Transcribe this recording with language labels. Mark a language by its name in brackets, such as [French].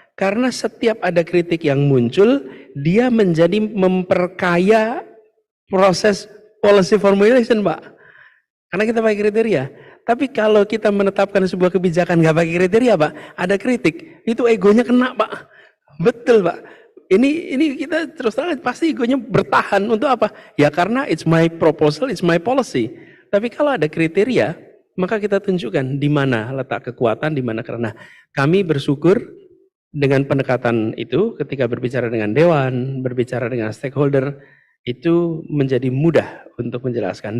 [Indonesian] Karena setiap ada kritik yang muncul, dia menjadi memperkaya proses policy formulation, Pak. Karena kita pakai kriteria. Tapi kalau kita menetapkan sebuah kebijakan nggak pakai kriteria, Pak, ada kritik, itu egonya kena, Pak. Betul, Pak. Ini kita terus terang pasti egonya bertahan untuk apa? Ya karena [English] it's my proposal, it's my policy. [Indonesian] Tapi kalau ada kriteria, maka kita tunjukkan di mana letak kekuatan, di mana karena kami bersyukur dengan pendekatan itu ketika berbicara dengan dewan, berbicara dengan stakeholder, itu menjadi mudah untuk menjelaskan.